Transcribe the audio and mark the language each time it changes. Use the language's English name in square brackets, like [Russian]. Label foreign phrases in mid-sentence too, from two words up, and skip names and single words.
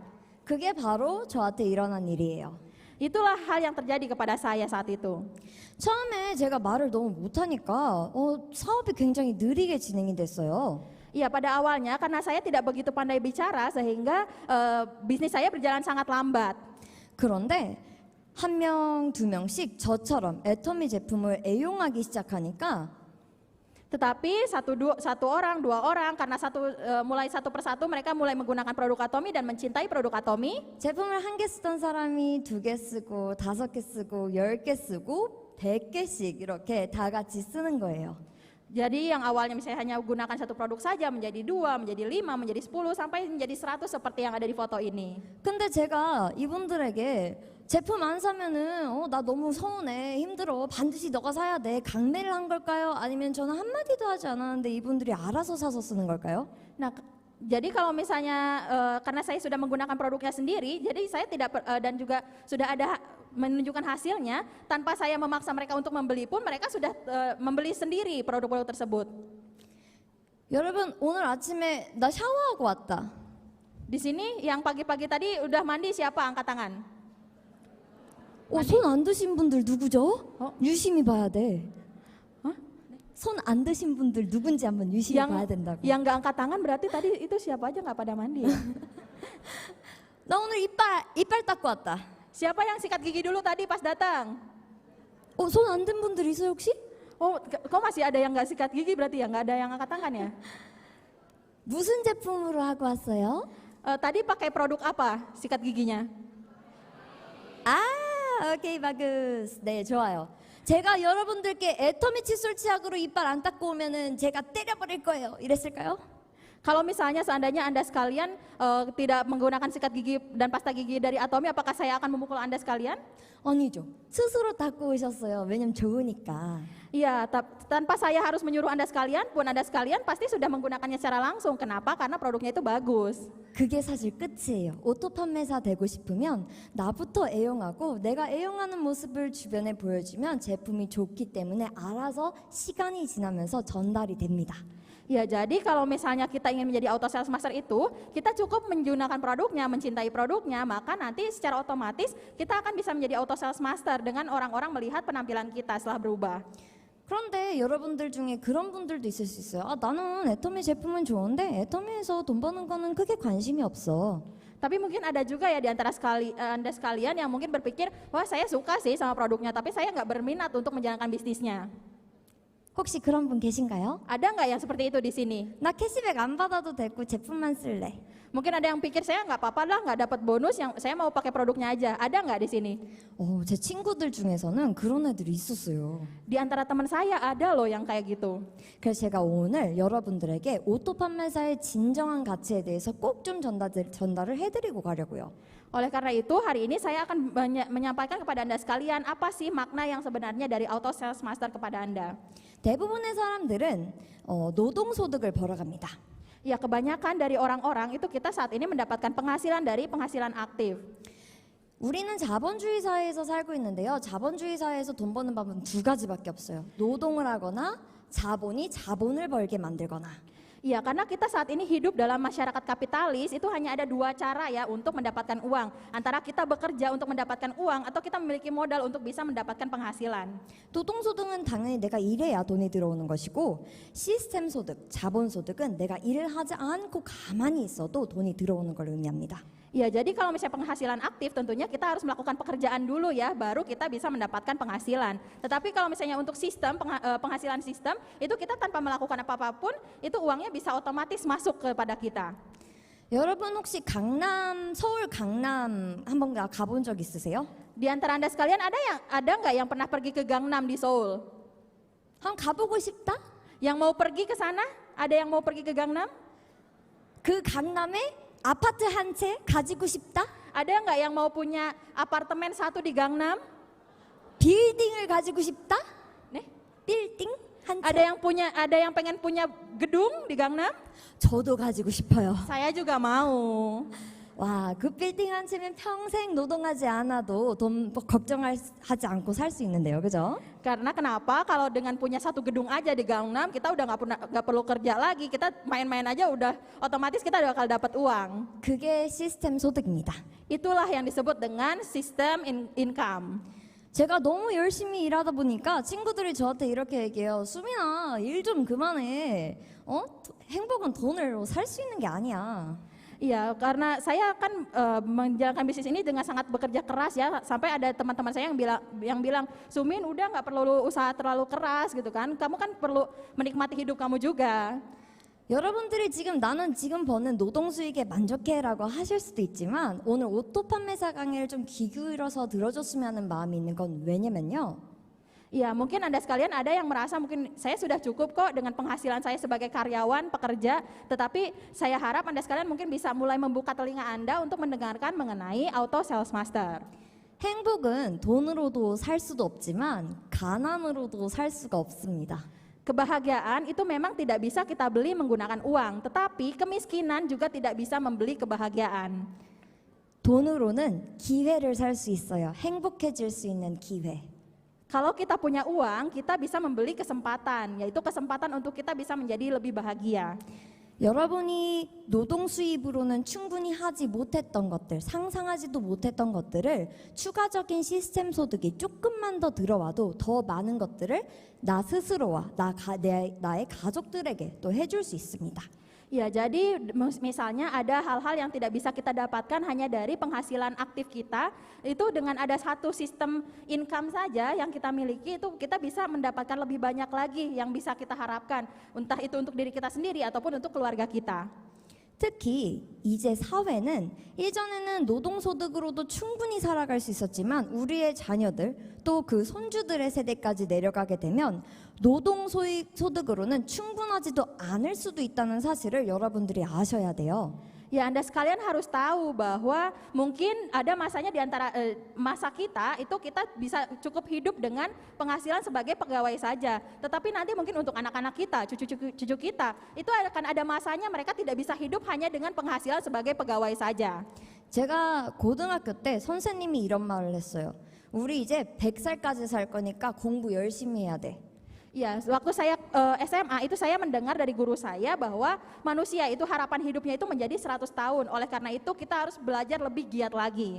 [Korean] 그게 바로 저한테 일어난 일이에요. [Indonesian] Itulah hal yang terjadi kepada saya saat itu. [Korean] 처음에 제가 말을 너무 못하니까 사업이 굉장히 느리게 진행이 됐어요. [Indonesian] Iya, pada awalnya karena saya tidak begitu pandai bicara sehingga bisnis saya berjalan sangat lambat. [Korean] 그런데 한 명, 두 명씩 저처럼 애터미 제품을 애용하기 시작하니까 [Indonesian] Tetapi satu orang, dua orang, karena mulai satu persatu mereka mulai menggunakan produk Atomy dan mencintai produk Atomy. [Korean] 제품을 한 개 쓰던 사람이 2개 쓰고 5개 쓰고 10개 쓰고 100개씩 이렇게 다 같이 쓰는 거예요. [Indonesian] Jadi yang awalnya misalnya hanya gunakan satu produk saja menjadi 2, menjadi 5, menjadi 10 sampai menjadi 100 seperti yang ada di foto ini. [Korean] 근데 제가 이분들에게 제품 안 사면은 나 너무 서운해, 힘들어, 반드시 너가 사야 돼, 강매를 한 걸까요? 아니면 저는 한마디도 하지 않았는데 이분들이 알아서 사서 쓰는 걸까요? [Indonesian] Nah, jadi kalau misalnya karena saya sudah menggunakan produknya sendiri, jadi saya tidak dan juga sudah ada menunjukkan hasilnya, tanpa saya memaksa mereka untuk membeli pun mereka sudah membeli sendiri produk-produk tersebut. [Korean] 여러분, 오늘 아침에 나 샤워하고 왔다. [Indonesian] Di sini yang pagi-pagi tadi udah mandi siapa? Angkat tangan. [Korean] 손 안 드신 분들 누구죠? 유심히 봐야 돼. Hah? 손 안 드신 분들 누군지 한번 유심히 봐야 된다고. [Indonesian] Yang nggak angkat tangan berarti tadi itu siapa aja nggak pada mandi ya? [Korean] 나 오늘 이빨 닦고 왔다. [Indonesian] Siapa yang sikat gigi dulu tadi pas datang? [Korean] 손 안 든 분들 있어요 혹시? [Indonesian] Kok masih ada yang nggak sikat gigi berarti ya? Nggak ada yang angkat tangan ya? [Korean] 무슨 제품으로 하고 왔어요? [Indonesian] Tadi pakai produk apa sikat giginya? [Korean] 오케이, 바구스. 네, 좋아요. 제가 여러분들께 애터미 칫솔 치약으로 이빨 안 닦고 오면은 제가 때려버릴 거예요. 이랬을까요? [Indonesian] Kalau misalnya seandainya Anda sekalian tidak menggunakan sikat gigi dan pasta gigi dari Atomy, apakah saya akan memukul Anda sekalian? [Korean] 아니죠. 스스로 닦고 오셨어요. 왜냐면 좋으니까. [Indonesian] Iya, tanpa saya harus menyuruh Anda sekalian, pun Anda sekalian pasti sudah menggunakannya secara langsung. Kenapa? Karena produknya itu bagus. [Korean] 그게 사실 끝이에요. 오토 판매사 되고 싶으면 나부터 애용하고 내가 애용하는 모습을 주변에 보여주면 제품이 좋기 때문에 알아서 시간이 지나면서 전달이 됩니다. [Indonesian] Ya, jadi kalau misalnya kita ingin menjadi [English] auto sales master [Indonesian] itu, kita cukup menggunakan produknya, mencintai produknya, maka nanti secara otomatis kita akan bisa menjadi [English] auto sales master [Indonesian] dengan orang-orang melihat penampilan kita setelah berubah. [Korean] 그런데 여러분들 중에 그런 분들도 있을 수 있어요. 아, 나는 애터미 제품은 좋은데 애터미에서 돈 버는 거는 크게 관심이 없어. [Indonesian] Tapi mungkin ada juga ya di antara Anda sekalian yang mungkin berpikir, wah saya suka sih sama produknya, tapi saya nggak berminat untuk menjalankan bisnisnya. [Korean] 혹시 그런 분 계신가요? [Indonesian] Ada nggak yang seperti itu di sini? [Korean] 나 캐시백 안 받아도 되고 제품만 쓸래. [Indonesian] Mungkin ada yang pikir saya nggak apa-apa lah, nggak dapat bonus, yang saya mau pakai produknya aja. Ada nggak di sini? [Korean] 제 친구들 중에서는 그런 애들이 있었어요. [Indonesian] Di antara teman saya ada loh yang kayak gitu. [Korean] 그래서 제가 오늘 여러분들에게 오토 판매사의 진정한 가치에 대해서 꼭 좀 전달을 해드리고 가려고요. [Indonesian] Oleh karena itu hari ini saya akan menyampaikan kepada Anda sekalian apa sih makna yang sebenarnya dari [English] auto sales master [Indonesian] kepada Anda. [Korean] 대부분의 사람들은 노동소득을 벌어갑니다. [Indonesian] Ya, kebanyakan dari orang-orang itu kita saat ini mendapatkan penghasilan dari penghasilan aktif. [Korean] 우리는 자본주의 사회에서 살고 있는데요. 자본주의 사회에서 돈 버는 방법은 두 가지밖에 없어요. 노동을 하거나 자본이 자본을 벌게 만들거나. [Indonesian] Iya, karena kita saat ini hidup dalam masyarakat kapitalis, itu hanya ada dua cara ya untuk mendapatkan uang. Antara kita bekerja untuk mendapatkan uang atau kita memiliki modal untuk bisa mendapatkan penghasilan. [Korean] 노동소득은 당연히 내가 일해야 돈이 들어오는 것이고 시스템 소득, 자본 소득은 내가 일을 하지 않고 가만히 있어도 돈이 들어오는 걸 의미합니다. [Indonesian] Ya, jadi kalau misalnya penghasilan aktif tentunya kita harus melakukan pekerjaan dulu ya, baru kita bisa mendapatkan penghasilan. Tetapi kalau misalnya untuk sistem, penghasilan sistem, itu kita tanpa melakukan apa-apapun, itu uangnya bisa otomatis masuk kepada kita. [Korean] 여러분 혹시 서울 강남 한번 가본 적 있으세요? [Indonesian] Di antara Anda sekalian ada nggak yang pernah pergi ke Gangnam di Seoul? [Korean] 한번 가보고 싶다? [Indonesian] Yang mau pergi ke sana? Ada yang mau pergi ke Gangnam? [Korean] 그 강남에 아파트 한 채 가지고 싶다? [Indonesian] Ada nggak yang mau punya apartemen satu di Gangnam? [Korean] 빌딩을 가지고 싶다? [Indonesian] Nih, [Korean] 빌딩 한 [Indonesian] ada [Korean] 채? [Indonesian] ada yang pengen punya gedung di Gangnam? [Korean] 저도 가지고 싶어요. [Indonesian] Saya juga mau. [Korean] 와, 그 빌딩 한 채면 평생 노동하지 않아도 돈 걱정하지 않고 살 수 있는데요, 그죠? [Indonesian] Karena kenapa? Kalau dengan punya satu gedung aja di Gangnam, kita udah nggak perlu kerja lagi, kita main-main aja udah otomatis kita bakal dapat uang. [Korean] 그게 시스템 소득입니다. [Indonesian] Itulah yang disebut dengan sistem income. [Korean] 제가 너무 열심히 일하다 보니까 친구들이 저한테 이렇게 얘기해요. 수민아, 일 좀 그만해. 행복은 돈으로 살 수 있는 게 아니야. [Indonesian] Iya, karena saya kan menjalankan bisnis ini dengan sangat bekerja keras ya, sampai ada teman-teman saya yang bilang, Sumin udah nggak perlu usaha terlalu keras gitu kan, kamu kan perlu menikmati hidup kamu juga. [Korean] 여러분들이 나는 지금 버는 노동 수익에 만족해라고 하실 수도 있지만 오늘 오토 판매사 강의를 좀 귀 기울여서 들어줬으면 하는 마음이 있는 건 왜냐면요. [Indonesian] Ya, mungkin Anda sekalian ada yang merasa mungkin saya sudah cukup kok dengan penghasilan saya sebagai karyawan, pekerja, tetapi saya harap Anda sekalian mungkin bisa mulai membuka telinga Anda untuk mendengarkan mengenai [English] auto sales master. [Korean] 행복은 돈으로도 살 수도 없지만 가난으로도 살 수가 없습니다. [Indonesian] Kebahagiaan itu memang tidak bisa kita beli menggunakan uang, tetapi kemiskinan juga tidak bisa membeli kebahagiaan. [Korean] 돈으로는 기회를 살 수 있어요. 행복해질 수 있는 기회. [Indonesian] Kalau kita punya uang, kita bisa membeli kesempatan, yaitu kesempatan untuk kita bisa menjadi lebih bahagia. [Korean] 여러분이 노동 수입으로는 충분히 하지 못했던 것들, 상상하지도 못했던 것들을 추가적인 시스템 소득이 조금만 더 들어와도 더 많은 것들을 나 스스로와 나의 가족들에게 또 해줄 수 있습니다. [Indonesian] Ya, jadi misalnya ada hal-hal yang tidak bisa kita dapatkan hanya dari penghasilan aktif kita, itu dengan ada satu sistem income saja yang kita miliki, itu kita bisa mendapatkan lebih banyak lagi yang bisa kita harapkan, entah itu untuk diri kita sendiri ataupun untuk keluarga kita. [Korean] 특히 이제 사회는 예전에는 노동소득으로도 충분히 살아갈 수 있었지만 우리의 자녀들 또 그 손주들의 세대까지 내려가게 되면 노동소득으로는 충분하지도 않을 수도 있다는 사실을 여러분들이 아셔야 돼요. [Indonesian] Ya, Anda sekalian harus tahu bahwa mungkin ada masanya di antara masa kita itu kita bisa cukup hidup dengan penghasilan sebagai pegawai saja. Tetapi nanti mungkin untuk anak-anak kita, cucu kita, itu akan ada masanya mereka tidak bisa hidup hanya dengan penghasilan sebagai pegawai saja. [Korean] 제가 고등학교 때 선생님이 이런 말을 했어요. 우리 이제 100살까지 살 거니까 공부 열심히 해야 돼. [Indonesian] Ya, waktu saya SMA itu saya mendengar dari guru saya bahwa manusia itu harapan hidupnya itu menjadi 100 tahun. Oleh karena itu kita harus belajar lebih giat lagi.